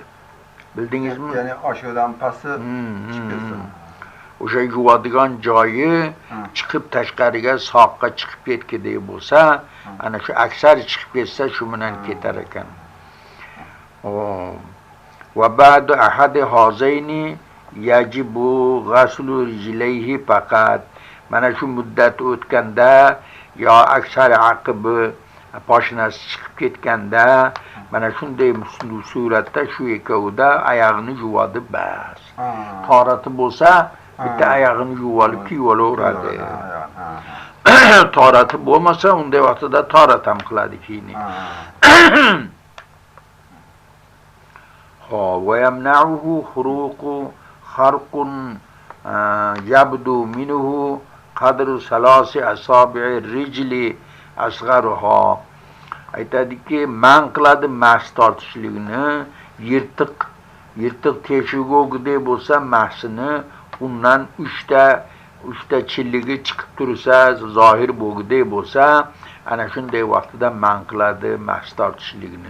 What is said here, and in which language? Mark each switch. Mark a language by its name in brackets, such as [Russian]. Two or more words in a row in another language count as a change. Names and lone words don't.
[Uzbek] Bildingizmi? Ya'ni oshiqdan pasi chiqib ketsa. O'sha yuvadigan joyi chiqib tashqariga soqqa chiqib ketgidek bo'lsa, ana shu aksar chiqib ketsa shu bilan ketar ekan. [Arabic] وبعد أحد هذين يجب غسل رجليه فقط. [Uzbek] mana shu muddat o'tganda yo aksar aqibi poshnasi chiqib ketganda mana shunday suratda shu ikkovida oyog'ini yuvadi bas. Torati bo'lsa bitta oyog'ini yuvib olib kiyib olaveradi. Torati bo'lmasa unday vaqtida torat ham qiladi keyin. [Arabic] ويمنعه خروق خرق يبدو منه قدر ثلاث أصابع الرجل أصغرها. [Uzbek] aytadiki man qiladi mas tortishligini, yirtiq teshik o'g'idek bo'lsa mahsini undan uchta chilligi chiqib tursa, zohir bo'g'idek bo'lsa ana shunday vaqtida man qiladi mas tortishligini.